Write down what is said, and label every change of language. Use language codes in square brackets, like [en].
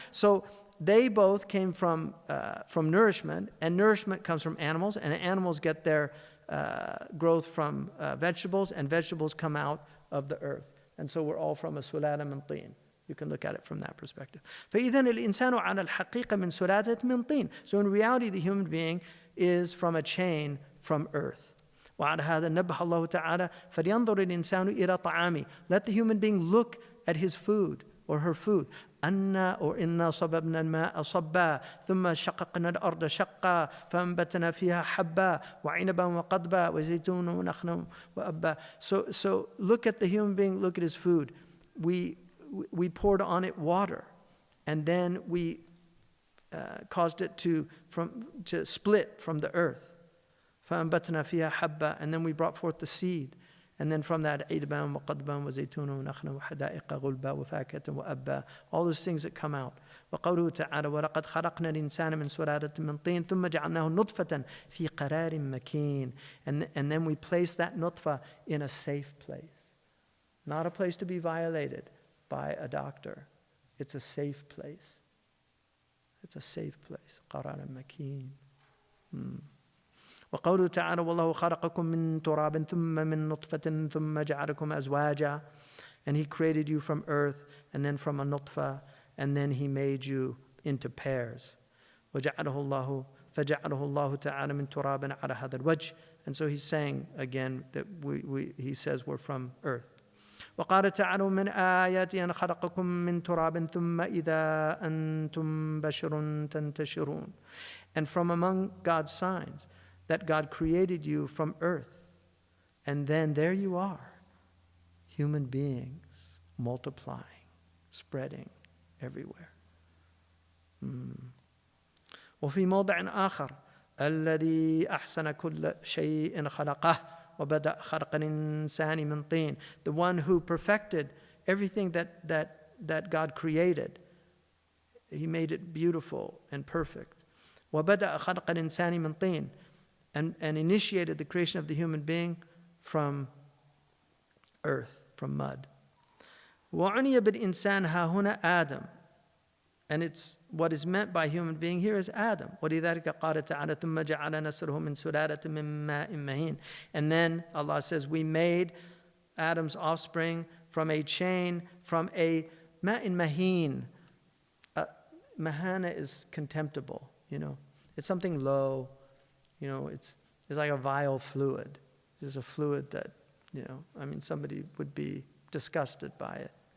[en] So they both came from nourishment, and nourishment comes from animals, and animals get their growth from vegetables, and vegetables come out of the earth. And so we're all from a [ar] سلالة من طين. [en] You can look at it from that perspective. [ar] فَإِذَنِ الْإِنسَانُ عَلَى الْحَقِيقَةِ مِنْ سُلَالَةٍ مِنْ طِينٍ. [en] So in reality, the human being is from a chain from earth. [ar] وعلى هذا نبه الله تعالى فلينظر الإنسان إلى طعامه. [en] Let the human being look at his food or her food. [ar] أنا إنا صببنا الماء صبا ثم شققنا الأرض شقا فأنبتنا فيها حبا وعنبا وقضبا وزيتون ونخلا وأبا. [en] So look at the human being, look at his food. We poured on it water, and then we caused it to split from the earth. [ar] فأنبتنا فيها حبة, [en] and then we brought forth the seed, and then from that [ar] عِنبًا وقضبًا وزيتونا ونخلا وحدائق غلبا وفاكهة وأبا, [en] all those things that come out. [ar] وقوله تعالى ولقد خلقنا الإنسان من سلالة من طين ثم جعلناه نطفة في قرار مكين, [en] and then we place that nutfa in a safe place, not a place to be violated by a doctor. It's a safe place. It's a safe place. [ar] قرار مكين. وقوله تعالى والله خلقكم من تراب ثم من نطفة ثم جعلكم أزواجا. [en] And he created you from earth, and then from a nutfa, and then he made you into pairs. [ar] فجعله الله تعالى من تراب على هذا الوجه. [en] And so he's saying again that he says we're from earth. [ar] وقال تعالى من آياتي أن خلقكم من تراب ثم إذا أنتم بشر تنتشرون. [en] And from among God's signs, that God created you from earth, and then there you are, human beings multiplying, spreading everywhere. [ar] وفي موضع آخر الذي أحسن كل شيء خلقه وبدأ خلق الإنسان من طين. [en] The one who perfected everything that God created, he made it beautiful and perfect. [ar] وبدأ خلق الإنسان من طين, [en] and initiated the creation of the human being from earth, from mud. [ar] وعني بالإنسان ها هنا آدم. [en] And it's what is meant by human being here is Adam. [ar] ولذلك قال تعالى ثم جعل نسله من سلالة من ماء مهين. [en] And then Allah says we made Adam's offspring from a chain, from a ma'in mahin. Mahana is contemptible, It's something low. It's like a vile fluid. It's a fluid that, somebody would be disgusted by it.